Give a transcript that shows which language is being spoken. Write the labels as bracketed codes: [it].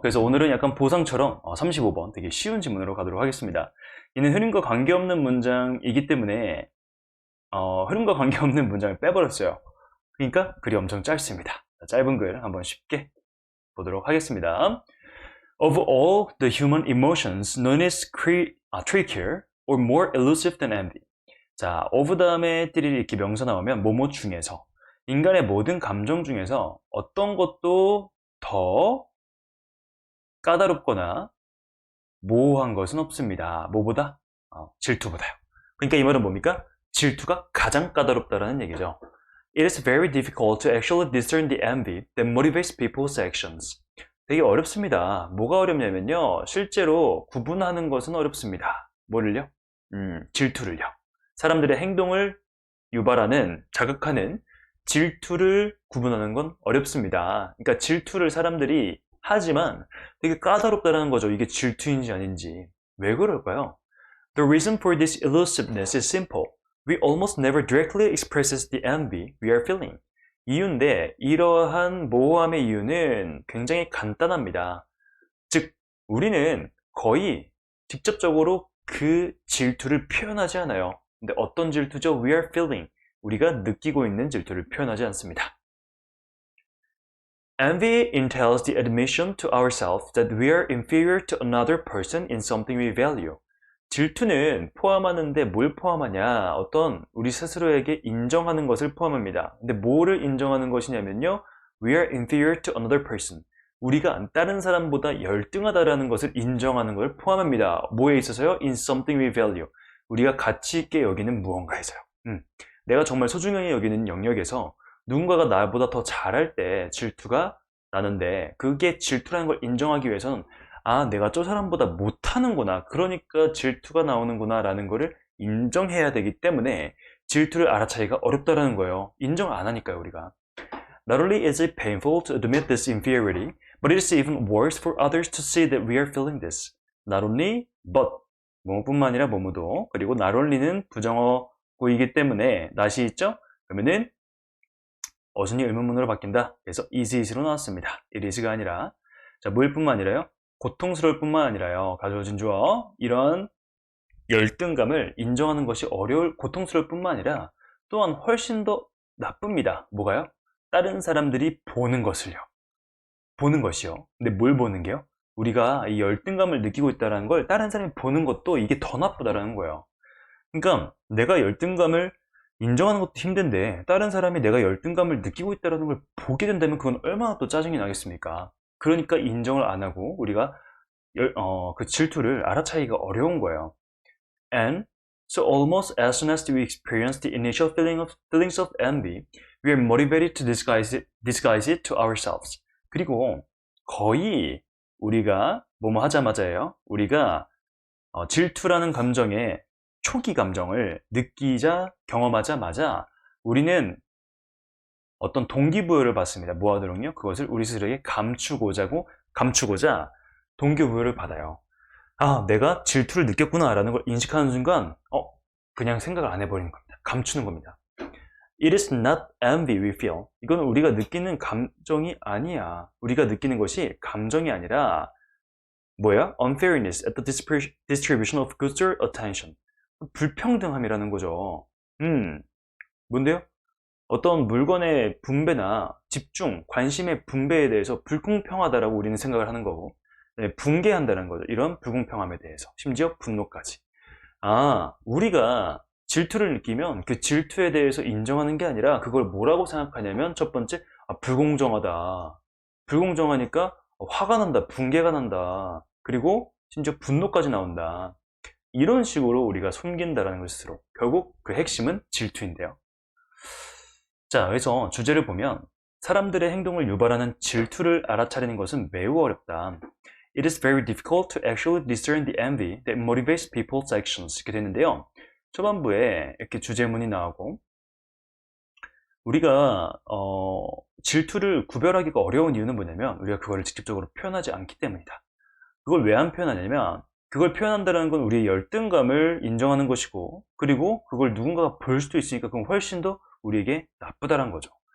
[ko] 그래서 오늘은 약간 보상처럼 35번 되게 쉬운 질문으로 가도록 하겠습니다. 이는 흐름과 관계없는 문장이기 때문에 흐름과 관계없는 문장을 빼버렸어요. 그러니까 글이 엄청 짧습니다. 짧은 글 한번 쉽게 보도록 하겠습니다. [en] Of all the human emotions, none is trickier or more elusive than envy. [ko] 자, of 다음에 띠리 이렇게 명사 나오면 뭐뭐 중에서 인간의 모든 감정 중에서 어떤 것도 더 까다롭거나 모호한 것은 없습니다. 뭐보다? 질투보다요. 그러니까 이 말은 뭡니까? 질투가 가장 까다롭다라는 얘기죠. [en] It is very difficult to actually discern the envy that motivates people's actions. [ko] 되게 어렵습니다. 뭐가 어렵냐면요. 실제로 구분하는 것은 어렵습니다. 뭐를요? 질투를요. 사람들의 행동을 유발하는, 자극하는 질투를 구분하는 건 어렵습니다. 그러니까 질투를 사람들이 하지만 되게 까다롭다는 거죠. 이게 질투인지 아닌지. 왜 그럴까요? [en] The reason for this elusiveness is simple. We almost never directly expresses the envy we are feeling. [ko] 이유인데 이러한 모호함의 이유는 굉장히 간단합니다. 즉, 우리는 거의 직접적으로 그 질투를 표현하지 않아요. 근데 어떤 질투죠? [en] We are feeling. [ko] 우리가 느끼고 있는 질투를 표현하지 않습니다. [en] Envy entails the admission to ourselves that we are inferior to another person in something we value. [ko] 질투는 포함하는데 뭘 포함하냐? 어떤 우리 스스로에게 인정하는 것을 포함합니다. 근데 뭐를 인정하는 것이냐면요. [en] We are inferior to another person. [ko] 우리가 다른 사람보다 열등하다라는 것을 인정하는 걸 포함합니다. 뭐에 있어서요? [en] In something we value. [ko] 우리가 가치 있게 여기는 무언가에서요. 내가 정말 소중하게 여기는 영역에서 누군가가 나보다 더 잘할 때 질투가 나는데 그게 질투라는 걸 인정하기 위해서는 내가 저 사람보다 못하는구나. 그러니까 질투가 나오는구나 라는 거를 인정해야 되기 때문에 질투를 알아차기가 어렵다라는 거예요. 인정 안 하니까요, 우리가. [en] Not only is it painful to admit this inferiority, but it is even worse for others to see that we are feeling this. Not only, but [ko] 뭐뭐뿐만 아니라 뭐뭐도 그리고 not only는 부정어구이기 때문에 not이 있죠? 그러면은 어순이 의문문으로 바뀐다. 그래서 is로 나왔습니다. it is가 아니라 자, 뭐일 뿐만 아니라요. 고통스러울 뿐만 아니라요. 가져오진 주어 이런 열등감을 인정하는 것이 고통스러울 뿐만 아니라 또한 훨씬 더 나쁩니다. 뭐가요? 다른 사람들이 보는 것을요. 보는 것이요. 근데 뭘 보는 게요? 우리가 이 열등감을 느끼고 있다는 걸 다른 사람이 보는 것도 이게 더 나쁘다라는 거예요. 그러니까 내가 열등감을 인정하는 것도 힘든데 다른 사람이 내가 열등감을 느끼고 있다는 걸 보게 된다면 그건 얼마나 또 짜증이 나겠습니까? 그러니까 인정을 안 하고 우리가 그 질투를 알아차기가 어려운 거예요. [en] And so almost as soon as we experience the initial feelings of envy, we are motivated to disguise it to ourselves. [ko] 그리고 거의 우리가 뭐뭐 하자마자예요. 우리가 질투라는 감정의 초기 감정을 경험하자마자 우리는 어떤 동기부여를 받습니다. 뭐하도록요? 그것을 우리 스스로에게 감추고자 동기부여를 받아요. 내가 질투를 느꼈구나 라는 걸 인식하는 순간 그냥 생각을 안 해버리는 겁니다. 감추는 겁니다. [en] It is not envy we feel. [ko] 이건 우리가 느끼는 감정이 아니야. 우리가 느끼는 것이 감정이 아니라 뭐야? [en] Unfairness at the distribution of goods or attention. [ko] 불평등함이라는 거죠. 뭔데요? 어떤 물건의 분배나 집중, 관심의 분배에 대해서 불공평하다라고 우리는 생각을 하는 거고 붕괴한다는 거죠. 이런 불공평함에 대해서. 심지어 분노까지. 우리가 질투를 느끼면 그 질투에 대해서 인정하는 게 아니라 그걸 뭐라고 생각하냐면 첫 번째, 불공정하다. 불공정하니까 화가 난다, 붕괴가 난다. 그리고 심지어 분노까지 나온다. 이런 식으로 우리가 숨긴다라는 것 스스로. 결국 그 핵심은 질투인데요. 자, 그래서 주제를 보면 사람들의 행동을 유발하는 질투를 알아차리는 것은 매우 어렵다. [en] It is very difficult to actually discern the envy that motivates people's actions. [ko] 이렇게 되는데요. 초반부에 이렇게 주제문이 나오고 우리가 질투를 구별하기가 어려운 이유는 뭐냐면 우리가 그거를 직접적으로 표현하지 않기 때문이다. 그걸 왜 안 표현하냐면 그걸 표현한다는 건 우리의 열등감을 인정하는 것이고 그리고 그걸 누군가가 볼 수도 있으니까 그건 훨씬 더 우리에게 나쁘다는 거죠.